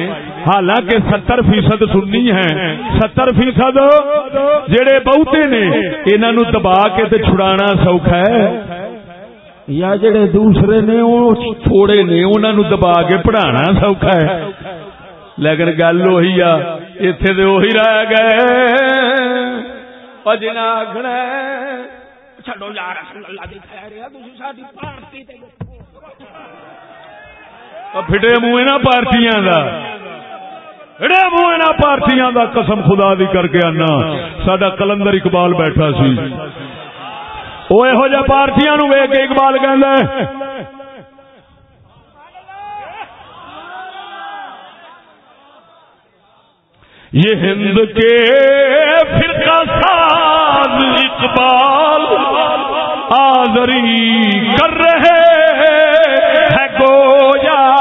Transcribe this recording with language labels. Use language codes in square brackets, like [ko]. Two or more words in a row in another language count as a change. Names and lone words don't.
[pa] حالانکہ 70% سنی ہیں، 70% جڑے بہتے نے انہاں نو دبا کے تے چھڑانا سوکھا ہے، یا جڑے دوسرے نے وہ تھوڑے نے انہاں نو دبا کے پڑھانا سوکھا ہے۔ لیکن گل وہی آ، ایتھے تے وہی رہ گئے او جنا آکھنا چھڈو [ar] یا رسول اللہ [pa] دی خیر ہے تسی ساڈی پارٹی تے پھٹے منہ نہ پارٹیاں دا، پھٹے منہ نہ پارٹیاں دا، قسم خدا دی کر کے آنا ساڈا کلندر اقبال بیٹھا سی، او یہو جہ پارٹیاں نو ویکھ کے اقبال کہندا ہے [ur] یہ ہند کے فرقہ ساز اقبال آزری کر رہے ہیں گویا،